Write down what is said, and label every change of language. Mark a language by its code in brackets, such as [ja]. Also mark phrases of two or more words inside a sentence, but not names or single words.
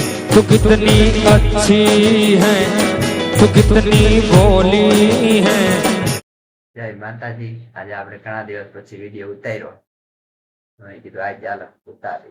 [hi] तू कितनी अच्छी है, तू कितनी भोली है। [gu] જય માતાજી। આજે આપણે ઘણા દિવસ પછી વિડીયો ઉતાર્યો, મેં કીધું આજ ચાલો ઉતારી।